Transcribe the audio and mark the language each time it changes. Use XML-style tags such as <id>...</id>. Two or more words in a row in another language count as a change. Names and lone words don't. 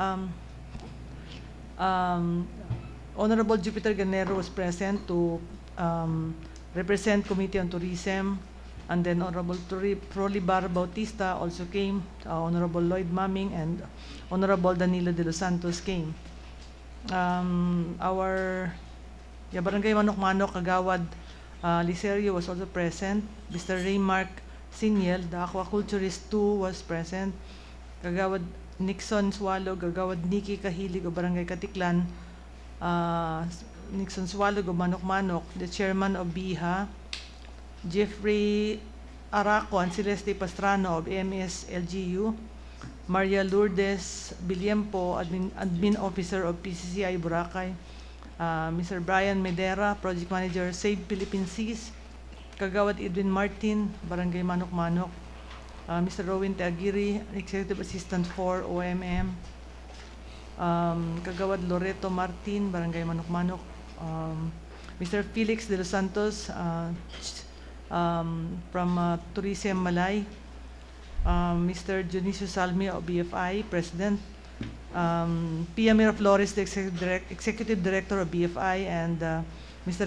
<en>Honorable Jupiter Ganero was present to represent Committee on Tourism, and then Honorable Prolibar Bautista also came, Honorable Lloyd Maming, and Honorable Danilo de los Santos came. Our Barangay Manok-Manok Kagawad Licerio was also present. Mr. Raymark Siniel, the aquaculturist too, was present. Kagawad Nixon Swalog, Kagawad Nikki Kahilig of Barangay Katiklan, Nixon Swalog of Manok-Manok, the chairman of BIHA, Jeffrey Araco and Celeste Pastrano of AMS LGU, Maria Lourdes Biliempo, admin officer of PCCI Boracay, Mr. Brian Medera, project manager, Save Philippine Seas, Kagawad Edwin Martin, Barangay Manok-Manok, Mr. Rowan Teaguiri, executive assistant for OMM, Kagawad Loreto Martin, Barangay Manok-Manok, Mr. Felix de los Santos from Tourism Malay, Mr. Dionisio Salmi of BFI, President, Pia Miraflores, the Executive Director of BFI, and Mr.</en>